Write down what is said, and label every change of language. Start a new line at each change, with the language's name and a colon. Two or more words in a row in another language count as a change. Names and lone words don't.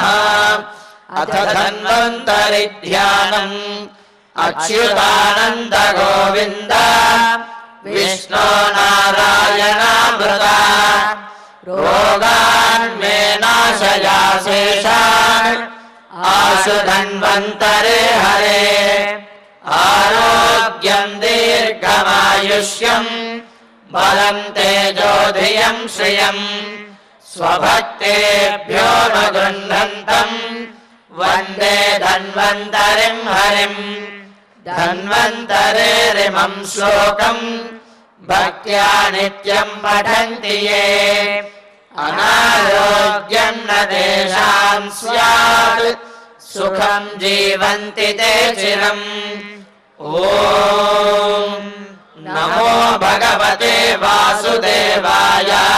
Sanskrit: అథ ధన్వంతరి ధ్యానం అచ్యుతానంద గోవింద విష్ణో నారాయణామృత రోగాన్మే నాశయా శేషాన్ ఆశు ధన్వంతరే హరే. ఆరోగ్యం దీర్ఘమాయుష్యం బలం తేజోధియం శ్రియం స్వభక్తేభ్యో న గృహ్ణంతం वन्दे धन्वन्तरिं हरिं धन्वन्तरेरिमं श्लोकम् भक्त्या नित्यं पठन्ति ये अनारोग्यं न तेषां स्यात् सुखं जीवन्ति ते चिरम् ॐ नमो भगवते वासुदेवाय